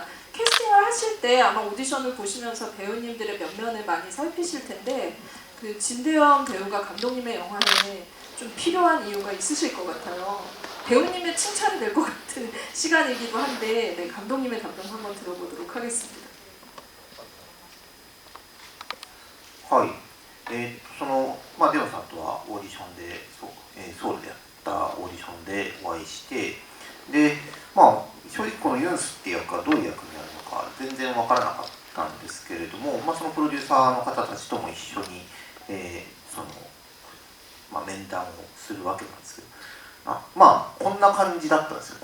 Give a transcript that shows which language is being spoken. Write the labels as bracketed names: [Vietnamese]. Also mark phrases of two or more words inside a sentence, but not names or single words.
[Korean] 캐스팅을 하실 때 아마 오디션을 보시면서 배우님들의 면면을 많이 살피실 텐데 그 진대현 배우가 감독님의 영화에 좀 필요한 이유가 있으실 것 같아요. 배우님의 칭찬이 될 것 같은 시간이기도 한데 네, 감독님의 답변 한번 들어보도록 하겠습니다. [Japanese] はい、まあ、デオさんとはオーディションでソウルでやったオーディションでお会いしてで、まあ、正直このユンスっていう役がどういう役になるのか全然わからなかったんですけれども、まあ、そのプロデューサーの方たちとも一緒に、面談をするわけなんですけどまあこんな感じだったんですよ。